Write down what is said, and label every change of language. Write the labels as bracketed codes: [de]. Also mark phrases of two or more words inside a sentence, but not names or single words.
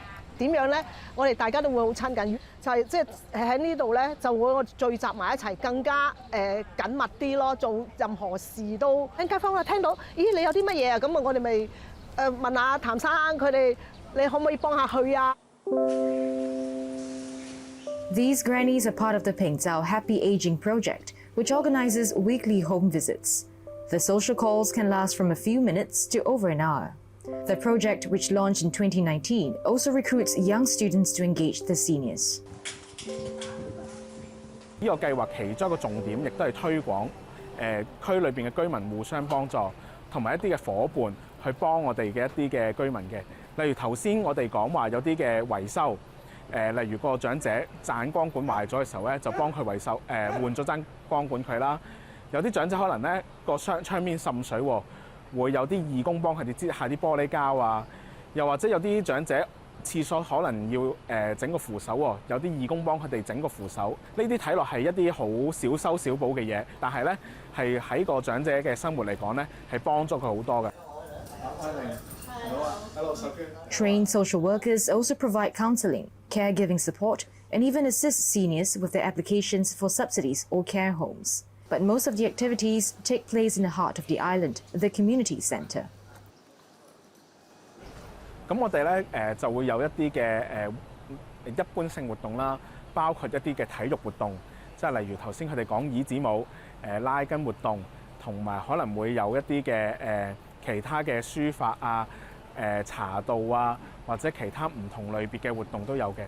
[yue] 點樣咧？我哋大家都會好親近，就係即係喺呢度咧，就會聚集埋一齊，更加緊密啲咯。做任何事都，啲街坊啊聽到，咦你有啲乜嘢啊？咁啊我哋咪問下譚生佢哋，你可唔可以幫下佢啊 [en] These grannies are part of the Pengzao Happy Aging Project, which organizes weekly home visits. The social calls can last from a few minutes to over an hour. The project, which launched in 2019, also recruits young students to engage the seniors. [yue] 呢個計劃其中一個重點，亦都係推廣區裏邊嘅居民互相幫助，同埋一啲嘅伙伴去幫我哋嘅一啲嘅居民嘅。例如頭先我哋講話有啲嘅維修，例如個長者盞光管壞咗嘅時候咧，就幫佢維修，換咗盞光管佢啦。有啲長者可能咧個窗邊滲水喎，會有啲義工幫佢哋擠下啲玻璃膠啊，又或者有啲長者廁所可能要整個扶手喎，有啲義工幫佢哋整個扶手。呢啲睇落係一啲好小修小補嘅嘢，但係咧係喺個長者嘅生活嚟講咧係幫咗佢好多嘅。 [en] Trained social workers also provide counseling, caregiving support, and even assist seniors with their applications for subsidies or care homes. But most of the activities take place in the heart of the island, the community centre. [yue] 咁我哋咧就會有一啲嘅一般性活動啦，包括一啲嘅體育活動，即係例如頭先佢哋講椅子舞、拉筋活動，同埋可能會有一啲嘅其他嘅書法啊、茶道啊，或者其他唔同類別嘅活動都有嘅。